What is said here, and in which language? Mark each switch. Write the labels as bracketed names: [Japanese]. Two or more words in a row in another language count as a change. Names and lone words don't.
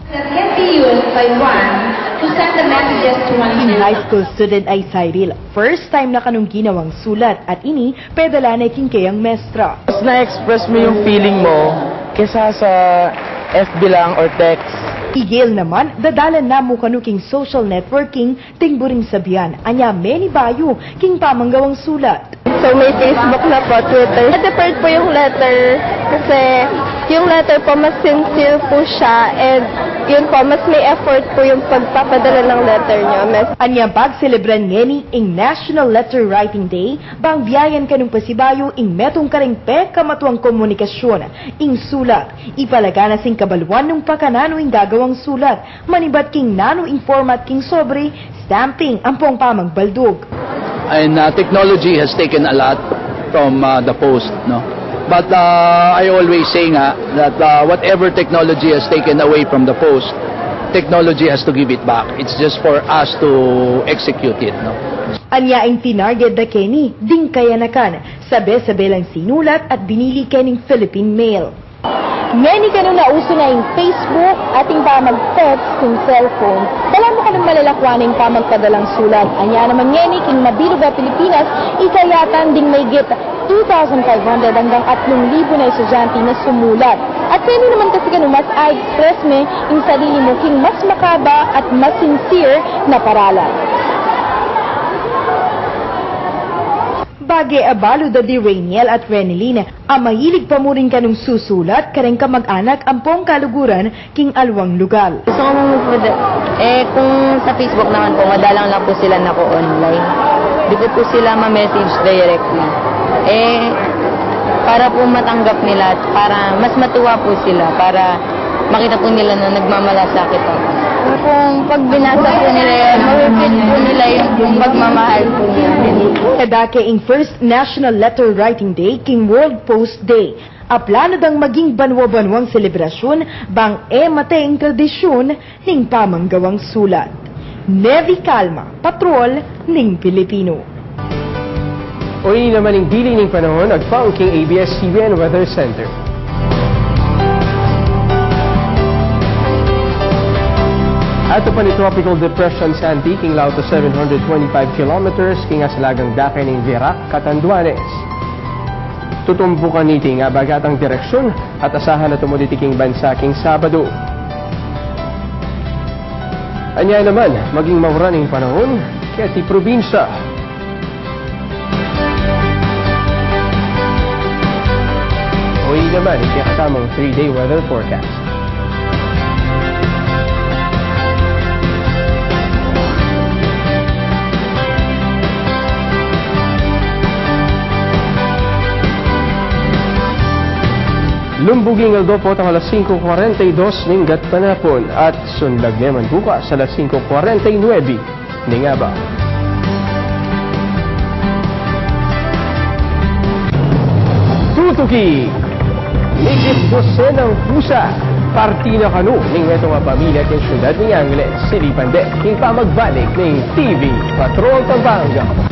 [Pampanga] In high school student ay Cyril. First time na kanong ginawang sulat at ini pedala na kayang mestra. [Filipino] Mas na-express mo yung feeling mo kesa sa FB lang or text. [Pampanga] Igil naman, dadalan na mo kanuking social networking, tingburing sabihan, anya many bayo, king pamanggawang sulat. [Filipino] So may Facebook na po, Twitter. Deferred po yung letter kasi yung letter po mas sincere po siya and yun po, mas may effort po yung pagpapadala ng letter niya. [Pampanga] Anya pag-celebran ngeni ing National Letter Writing Day, bang biyayan kanong pasibayo ing metong karengpe kamatuang komunikasyon, ing sulat. Ipalaga na sing kabaluan ng pakanano ing gagawang sulat, manibat king nano ing format king sobre, stamping, ampong pamagbaldog. [English] And technology has taken a lot from the post, no? But I always say nga that whatever technology has taken away from the post, technology has to give it back. It's just for us to execute it, no? [Pampanga] Anya ing tinarget da Kenny, ding kayanakan, sabi-sabi lang sinulat at binili kening Philippine Mail. Ngani kanong nauso na yung Facebook, ating pa mag-text kung cellphone, dala mo kanong malalakwaning pa magpadalang sulat. Anya naman ngani king mabilog na Pilipinas, ikayatan ding may git 2,500 hanggang 3,000 na estudyante na sumulat. At pwede naman kasi kanong mas i-express me yung sarili mo king mas makaba at mas sincere na paralan. Bage abalo da di Rainiel at Renelina, mahilig pa mo rin kanong susulat, kareng kamag-anak ang pong kaluguran king alwang lugal. [Filipino] Gusto ko mo po, kung sa Facebook naman po, madalang lang po sila na ko online. Di ko po sila ma-message directly. Para po matanggap nila, para mas matuwa po sila, para makita po nila na nagmamalasakit ako. Kung pag binasa po nila yan, mawipin po nila yung pagmamahal po niya. [Pampanga] Kadake ing First National Letter Writing Day king World Post Day. Aplano dang maging banwa-banwang selebrasyon bang mateng tradisyon ning pamanggawang sulat. Nevi Calma, Patrol ning Pilipino. O ini naman ang biling ng panahon nagpaong king ABS-CBN Weather Center. Ato pa ni Tropical Depression Santi, king lao to 725 kilometers, king asalagang dakay ng Virac, Catanduanes. Tutumbukan niti nga bagatang direksyon at asahan na tumuliti king bansa king Sabado. Anya naman, maging mauraning panahon, kaya ti probinsya. O ini naman, ikakatamang 3-day weather forecast. Lumbuging aldo po ang alas 5:42 ng gatpanapon at sundag naman bukas alas 5:49 ng aba. Tutuki! Higit dosenang pusa, partina kanu ng metong pamilya ng syudad ng Angeles, silipande ng pamagbalik ng TV Patrol Pampanga.